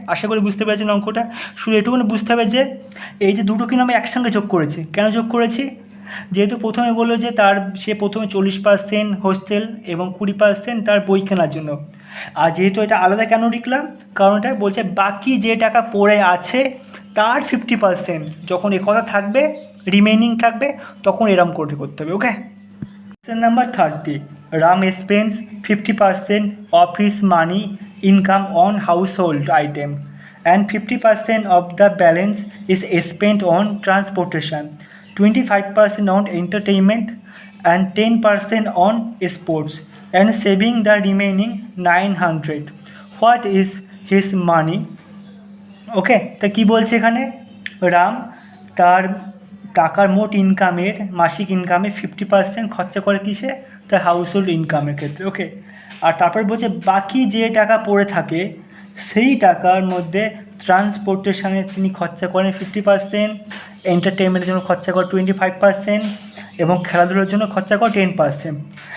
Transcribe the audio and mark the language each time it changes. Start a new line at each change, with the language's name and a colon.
Bangla: আশা করি বুঝতে পেরেছেন অঙ্কটা। শুধু এটুকুনি বুঝতে হবে যে এই যে দুটো কিন্তু আমি একসঙ্গে যোগ করেছি, কেন যোগ করেছি, যেহেতু প্রথমে বললো যে সে প্রথমে 40% হোস্টেল এবং 20% তার বই কেনার জন্য। আর যেহেতু এটা আলাদা কেন লিখলাম, কারণ এটা বলছে বাকি যে টাকা পড়ে আছে তার 50%, যখন এ কথা থাকবে, রিমেইনিং থাকবে, তখন এরম করতে হবে, ওকে।
English: Question number 30. Ram spends 50% of his money income on household item and 50% of the balance is spent on transportation, 25% on entertainment and 10% on sports, and saving the remaining 900. What is his money?
Bangla: ওকে, তা কী বলছে এখানে, রাম তার টাকার মোট ইনকামের, মাসিক ইনকামে 50% খরচা করে কিসে, তার হাউস হোল্ড ইনকামের ক্ষেত্রে, ওকে। আর তারপর বলছে বাকি যে টাকা পড়ে থাকে, সেই টাকার মধ্যে ট্রান্সপোর্টেশনে তিনি খরচা করেন 50%, এন্টারটেনমেন্টের জন্য খরচা করেন 25% এবং খেলাধুলার জন্য খরচা করেন 10%।